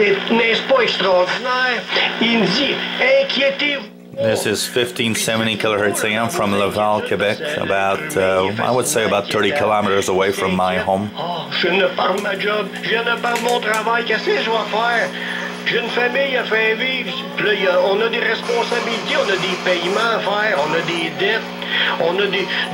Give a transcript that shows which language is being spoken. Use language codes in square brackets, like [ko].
[fr] N'est-ce pas extraordinaire? Il me dit, inquiétez-vous. [en] This is 1570 kilohertz AM from Laval, Quebec, about, I would say about 30 kilometers away from my home. [fr] Oh, je ne pars ma job, je ne pars mon travail, qu'est-ce que je dois faire? J'ai une famille à faire vivre, puis là, on a des responsabilités, on a des paiements à faire, on a des dettes, on a des...